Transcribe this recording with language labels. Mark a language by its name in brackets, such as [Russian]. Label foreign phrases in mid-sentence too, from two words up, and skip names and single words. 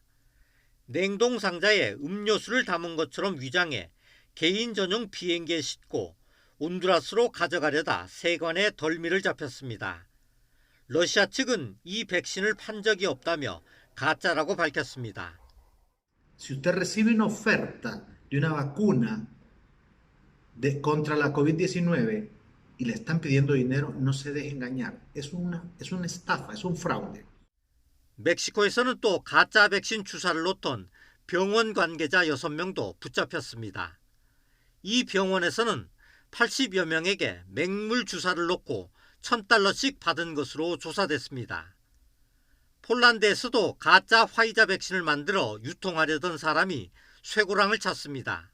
[Korean] 냉동 상자에 음료수를 담은 것처럼 위장해 개인 전용 비행기에 싣고 온두라스로 가져가려다 세관에 덜미를 잡혔습니다. 러시아 측은 이 백신을 판 적이 없다며 가짜라고 밝혔습니다. [Spanish] Si usted recibe una oferta de una vacuna contra la COVID-19 y le están pidiendo dinero, no se deje engañar. Es una estafa, es un fraude. [Korean] 멕시코에서는 또 가짜 백신 주사를 놓던 병원 관계자 6명도 붙잡혔습니다. 이 병원에서는 80여 명에게 맹물 주사를 놓고 $1,000씩 받은 것으로 조사됐습니다. 폴란드에서도 가짜 화이자 백신을 만들어 유통하려던 사람이 쇠고랑을 쳤습니다.